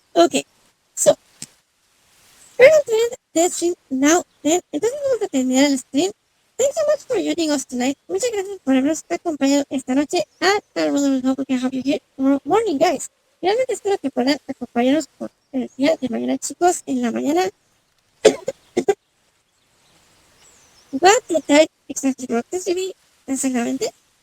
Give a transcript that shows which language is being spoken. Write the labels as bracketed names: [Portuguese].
[English] Ok, so we're going to end the stream now. Then, [Spanish] entonces vamos a terminar el stream. [English] Thanks so much for joining us tonight. [Spanish] Muchas gracias por habernos acompañado esta noche. [English] And I really hope we can have you here tomorrow morning, guys. [Spanish] Realmente espero que puedan acompañarnos por el día de mañana, chicos. En la mañana. [English] What the time exactly wrote this review? [Spanish] Exactamente.